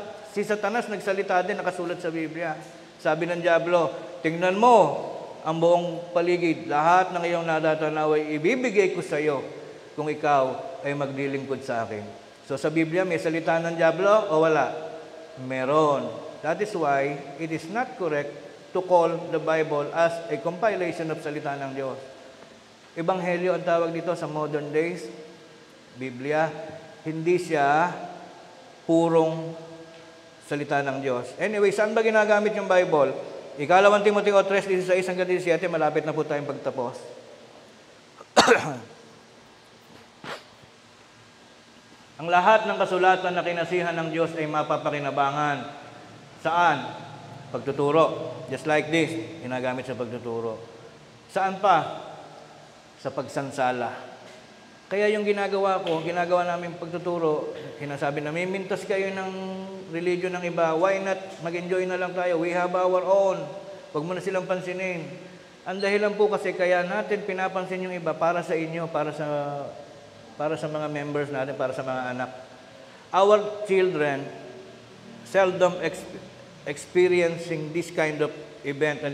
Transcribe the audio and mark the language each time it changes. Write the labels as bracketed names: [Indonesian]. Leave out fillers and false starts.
[Filipino] Si Satanas nagsalita din, nakasulat sa Biblia. Sabi ng Diablo, tingnan mo ang buong paligid, lahat ng iyong natatanaw ay ibibigay ko sa iyo kung ikaw ay maglilingkod sa akin. So sa Biblia, may salita ng Diablo o wala? Meron. [English] That is why it is not correct to call the Bible as a compilation of [Filipino] salita ng Diyos. Ebanghelyo ang tawag dito sa modern days. Biblia, hindi siya purong salita ng Diyos. Anyway, saan ba ginagamit yung Bible? Ikalawang Timoteo 3:16 hanggang 17, malapit na po tayong pagtapos. Ang lahat ng kasulatan na kinasihan ng Diyos ay mapapakinabangan. Saan? Pagtuturo. [English] Just like this, [Filipino] ginagamit sa pagtuturo. Saan pa? Sa pagsansala. Kaya yung ginagawa namin pagtuturo, sinasabi na may mintas kayo ng religion ng iba, [English] why not [Filipino] mag-enjoy na lang tayo? [English] We have our own. [Filipino] Huwag mo na silang pansinin. Ang dahilan po kasi kaya natin pinapansin yung iba para sa inyo, para sa mga members natin, para sa mga anak. [English] Our children seldom experiencing this kind of event.